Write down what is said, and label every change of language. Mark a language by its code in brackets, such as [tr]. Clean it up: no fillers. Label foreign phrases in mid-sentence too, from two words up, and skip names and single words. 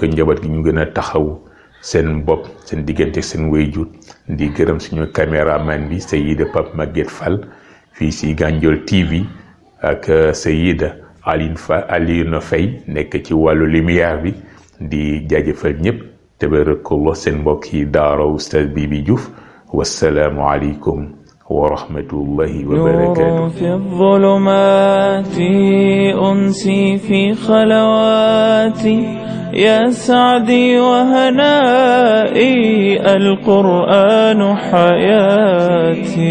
[wo] njaboot gi ñu gën a taxaw seen bopp seen diggante seen waajur di gërëm suñu caméraman bi Seyida Pape Maguette Fall fii si Gandiol TV ak Seyida Alioune Faye nekk ci wàllu lumière bi di jaajëfal ñëpp tabarakallah seen mbokk yi daara Oustaz Bibi Diouf [ar] والسلام عليكم ورحمة الله وبركاته. نور في الظلمات أنسي في خلواتي يا سعدي وهنائي القرآن حياتي.